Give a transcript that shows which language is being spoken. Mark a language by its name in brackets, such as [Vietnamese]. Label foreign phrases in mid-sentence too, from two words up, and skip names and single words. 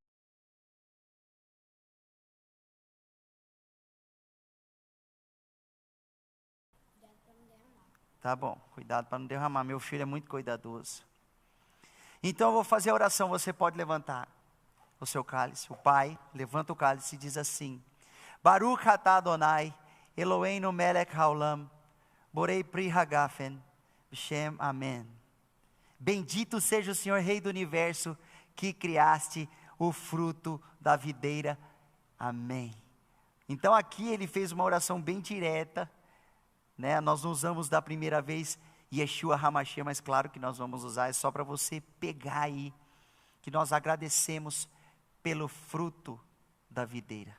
[Portuguese] Tá bom, cuidado para não derramar, meu filho é muito cuidadoso. Então eu vou fazer a oração, você pode levantar o seu cálice. O pai levanta o cálice e diz assim: [Hebrew] ברוך אתה אדוני אלוהינו מלך העולם בורא פרי הגפן שם, [Portuguese] amém. Bendito seja o Senhor, Rei do Universo, que criaste o fruto da videira. Amém. Então aqui ele fez uma oração bem direta, né? Nós não usamos da primeira vez Yeshua HaMashiach, mas claro que nós vamos usar, é só para você pegar aí, que nós agradecemos pelo fruto da videira.